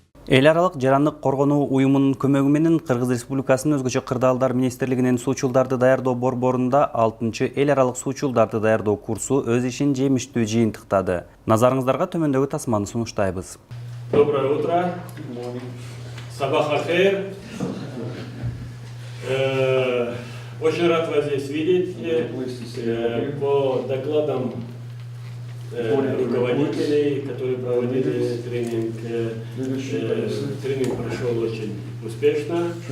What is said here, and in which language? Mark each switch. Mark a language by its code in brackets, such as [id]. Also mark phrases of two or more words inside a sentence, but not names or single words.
[ky] Эл аралык жарандык коргонуу уюмунун көмөгү менен Кыргыз Республикасынын өзгөчө кырдаалдар министрлигинин суучулдарды даярдоо борборунда 6-чы эл аралык суучулдарды даярдоо курсу өз ишин жемиштүү жыйынтыктады. Назарыңыздарга төмөндөгү тасманы сунуштайбыз. [ru] Доброе утро. [ar] صباح الخير. [ru] Очень рад вас здесь видеть. По докладам руководителей, которые проводили тренинг, тренинг прошел очень успешно.